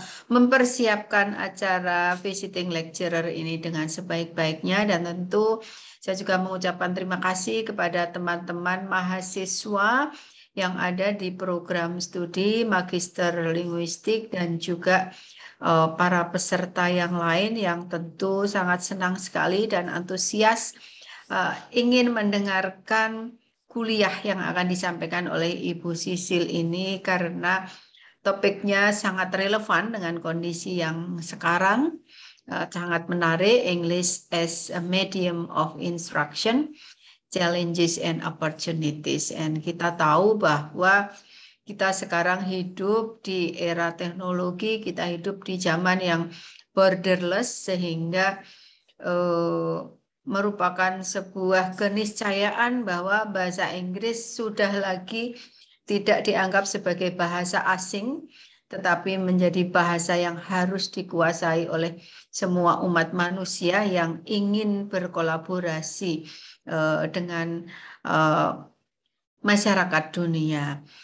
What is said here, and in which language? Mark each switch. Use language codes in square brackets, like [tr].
[id] mempersiapkan acara visiting lecturer ini dengan sebaik-baiknya, dan tentu saya juga mengucapkan terima kasih kepada teman-teman mahasiswa yang ada di program studi Magister Linguistik dan juga para peserta yang lain yang tentu sangat senang sekali dan antusias ingin mendengarkan kuliah yang akan disampaikan oleh Ibu Sisil ini, karena topiknya sangat relevan dengan kondisi yang sekarang, sangat menarik. [en] English as a medium of instruction, challenges and opportunities. [id] And kita tahu bahwa kita sekarang hidup di era teknologi, kita hidup di zaman yang borderless, sehingga merupakan sebuah keniscayaan bahwa bahasa Inggris sudah lagi tidak dianggap sebagai bahasa asing, tetapi menjadi bahasa yang harus dikuasai oleh semua umat manusia yang ingin berkolaborasi dengan masyarakat dunia.